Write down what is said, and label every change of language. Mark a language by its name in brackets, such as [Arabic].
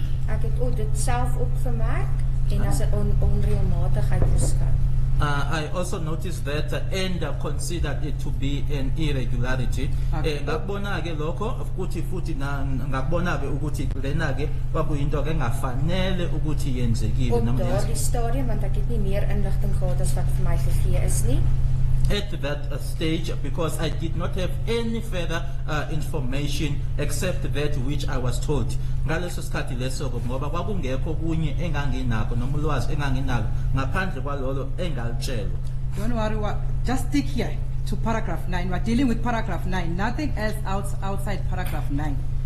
[Afrikaans] Ek het ook dit self opgemerk en as 'n onreëlmatigheid beskou. [English] I also noticed that and considered it to be an irregularity. [Zulu] Ngakubona ke lokho futhi ngakubona ke ukuthi lena ke kwakuyinto ke engafanele ukuthi yenzekile [Afrikaans] Op daardie stadium, want ek het nie meer inligting gehad as wat vir my gegee is nie. [English] At that stage, because I did not have any further information except that which I was told. [Zulu] Ngaleso sikhathi leso ngoba kwakungekho kunye enganginakho noma ulwazi enganginalo ngaphandle kwalolo engalitshelwa. [English] Don't worry, just stick here to paragraph 9. We're dealing with paragraph 9, nothing else outside paragraph 9.